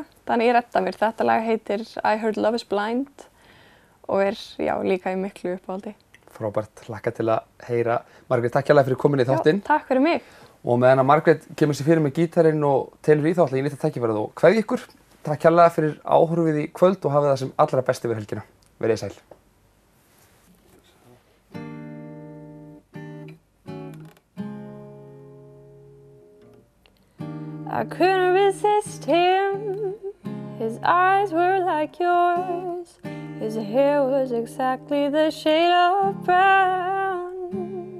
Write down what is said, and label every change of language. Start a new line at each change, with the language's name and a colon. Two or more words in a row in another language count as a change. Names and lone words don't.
Icelandic: Þannig ég redda mér. Þetta lag heitir I Heard Love Is Blind og er, líka í miklu uppáhaldi. Frábært, hlakka til að heyra. Margrét, takk hérlega fyrir komin í þáttinn. Já, takk fyrir mig. Og meðan að Margrét kemur sér fyrir með gítarinn og telur í þá ætla ég nýtt að tækifærið og kveðja ykkur. Takk hérlega fyrir áhorfið í kvöld og hafið það sem allra best yfir helgina. Verið sæl.
English: I couldn't resist him. His eyes were like yours. His hair was exactly the shade of brown.